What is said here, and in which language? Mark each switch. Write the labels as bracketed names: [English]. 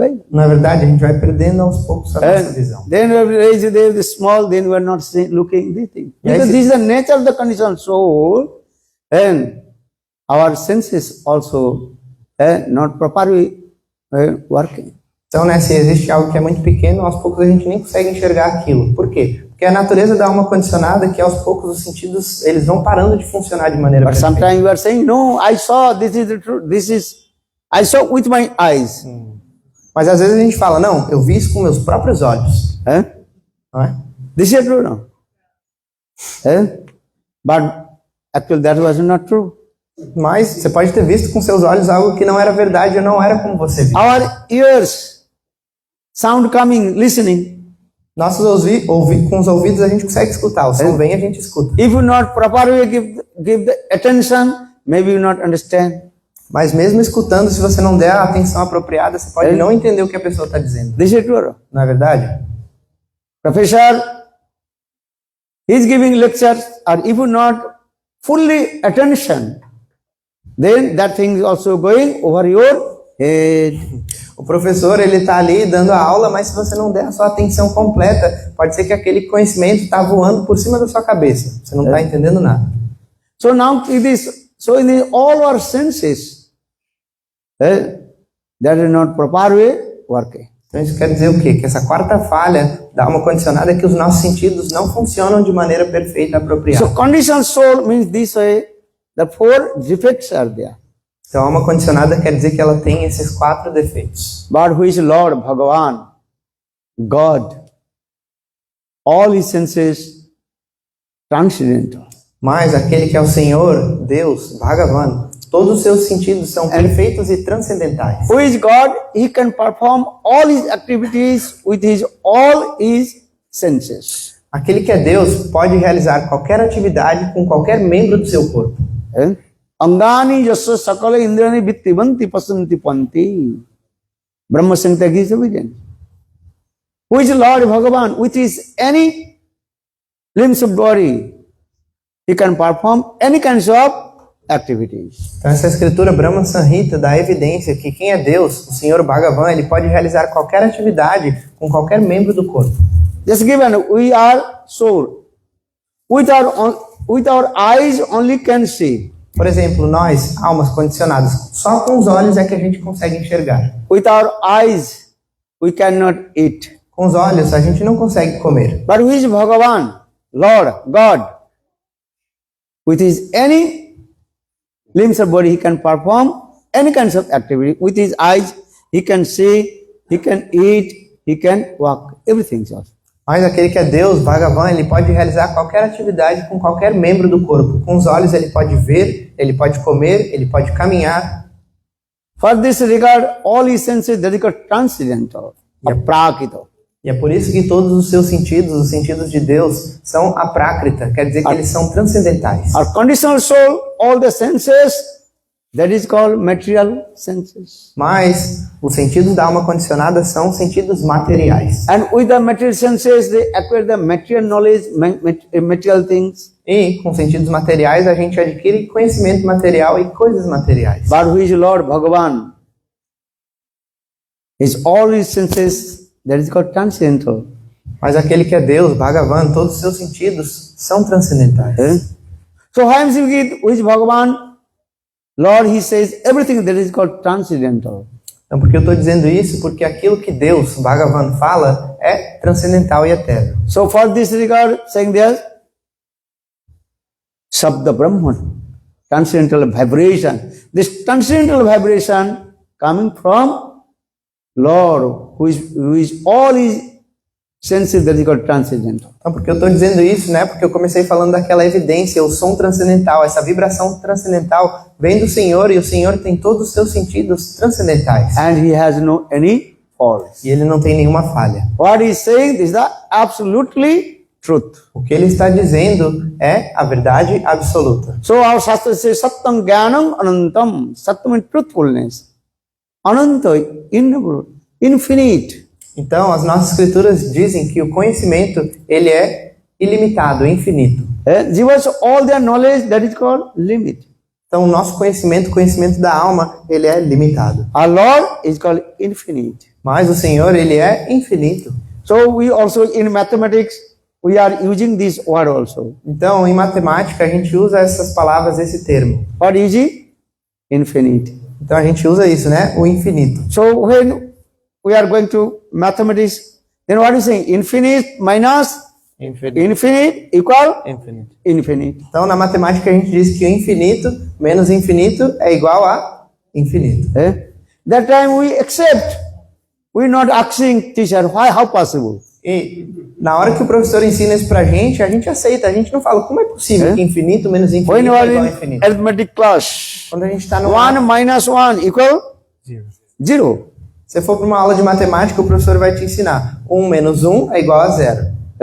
[Portuguese] Não é verdade? A gente vai perdendo aos poucos a nossa visão. [English] Then we raise the small, then we are not looking this thing. Because this is the nature of the conditioned soul, and our senses also not properly working. [Portuguese] Então, né, se existe algo que é muito pequeno, aos poucos a gente nem consegue enxergar aquilo. Por quê? Porque a natureza da alma condicionada que aos poucos os sentidos eles vão parando de funcionar de maneira [English] But [Portuguese] perfeita. [English] sometimes you are saying, no, I saw, this is the truth, I saw with my eyes. [Portuguese] Mas às vezes a gente fala, não, eu vi isso com meus próprios olhos. Não é? [English] This is true, no? But actually that was not true. [Portuguese] Mas você pode ter visto com seus olhos algo que não era verdade ou não era como você viu. [English] Our ears, sound coming, listening. [Portuguese] Nossos com os ouvidos a gente consegue escutar, o som vem e a gente escuta. [English] If you not properly give the attention, maybe you not understand. [Portuguese] Mas mesmo escutando, se você não der a atenção apropriada, você pode não entender o que a pessoa está dizendo. [English] This is true. [Portuguese] Não é verdade? [English] Professor, he is giving lectures, or if you not fully attention, then that thing is also going over your head. [Portuguese] O professor, ele está ali dando a aula, mas se você não der a sua atenção completa, pode ser que aquele conhecimento está voando por cima da sua cabeça. Você não está entendendo nada. [English] So now it is, so in all our senses, that is not properly working. [Portuguese] Então isso quer dizer o quê? Que essa quarta falha da alma condicionada é que os nossos sentidos não funcionam de maneira perfeita e apropriada. [English] So conditioned soul means this way, the four defects are there. [Portuguese] Então, a alma condicionada quer dizer que ela tem esses 4 defeitos. [English] But who is Lord, Bhagavan, God, all his senses transcendental. [Portuguese] Mas aquele que é o Senhor, Deus, Bhagavan, todos os seus sentidos são perfeitos e transcendentais. [English] Who is God? He can perform all his activities with all his senses. [Portuguese] Aquele que é Deus pode realizar qualquer atividade com qualquer membro do seu corpo. [Sanskrit] Angani yasya sakala indrani vittivanti pasanti panti. [English] Brahma Samhita gives evidence. Who is Lord Bhagavan? With his any limbs of body, he can perform any kinds of activities. [Portuguese] Então essa escritura Brahma Samhita dá evidência que quem é Deus, o Senhor Bhagavan, ele pode realizar qualquer atividade com qualquer membro do corpo. [English] Just given, we are soul. With our eyes only can see. [Portuguese] Por exemplo, nós, almas condicionadas, só com os olhos é que a gente consegue enxergar. [English] With our eyes, we cannot eat. [Portuguese] Com os olhos, a gente não consegue comer. [English] But who is Bhagavan, Lord, God? With his any limbs of body, he can perform any kinds of activity. With his eyes, he can see, he can eat, he can walk, everything else. [Portuguese] Mas aquele que é Deus, Bhagavan, ele pode realizar qualquer atividade com qualquer membro do corpo. Com os olhos ele pode ver, ele pode comer, ele pode caminhar. [English] For this regard, all his senses that is called transcendental, aprakita. [Portuguese] E é por isso que todos os seus sentidos, os sentidos de Deus, são aprákrita, quer dizer que eles são transcendentais. [English] Our conditional soul, all the senses, that is called material senses. [Portuguese] Mas os sentidos da alma condicionada são sentidos materiais. [English] And with the material senses, they acquire the material knowledge, material things. [Portuguese] E com sentidos materiais a gente adquire conhecimento material e coisas materiais. [English] But who is Lord Bhagavan? Is all his senses, that is called transcendental. [Portuguese] Mas aquele que é Deus, Bhagavan, todos os seus sentidos são transcendentais. [English] So Hayam who is Bhagavan? Lord, he says everything that is called transcendental. [Portuguese] Então, por que eu estou dizendo isso? Porque aquilo que Deus, Bhagavan, fala é transcendental e eterno. [English] So for this regard, saying there, Sabda Brahman. transcendental vibration. This transcendental vibration coming from Lord, who is all his senses, that is called transcendental. [Portuguese] Então, por que eu estou dizendo isso, né? Porque eu comecei falando daquela evidência, o som transcendental, essa vibração transcendental vem do Senhor e o Senhor tem todos os seus sentidos transcendentais. [English] And he has no any faults. [Portuguese] E ele não tem nenhuma falha. [English] What he is saying is the absolutely truth. [Portuguese] O que ele está dizendo é a verdade absoluta. [English] So our Shastra says [Sanskrit] Satyam Jnanam Anantam. [English] Satyam means truthfulness. Ananta, infinite. [Portuguese] Então, as nossas escrituras dizem que o conhecimento, ele é ilimitado, infinito. [English] Give us all their knowledge, that is called limit. [Portuguese] Então, o nosso conhecimento, o conhecimento da alma, ele é limitado. [English] Our Lord is called infinite. [Portuguese] Mas o Senhor, ele é infinito. [English] So we also in mathematics, we are using this word also. [Portuguese] Então, em matemática, a gente usa essas palavras, esse termo. [English] What is it? Infinite. [Portuguese] Então, a gente usa isso, né? O infinito. [English] So when we are going to mathematics, then what is saying? Infinite minus infinite equal infinite. [Portuguese] Então, na matemática, a gente diz que o infinito menos infinito é igual a infinito. [English] That time we accept. We not asking teacher, why, how possible? [Portuguese] E na hora que o professor ensina isso pra gente, a gente aceita. A gente não fala, como é possível que infinito menos [English] When [Portuguese] infinito [English] you [Portuguese] é [English] are [Portuguese] igual a [English] in [Portuguese] infinito? [English] arithmetic class, [Portuguese] Quando a gente está no [English] 1 minus 1 equal zero. [Portuguese] Se for para uma aula de matemática, o professor vai te ensinar. 1 menos 1 é igual a 0.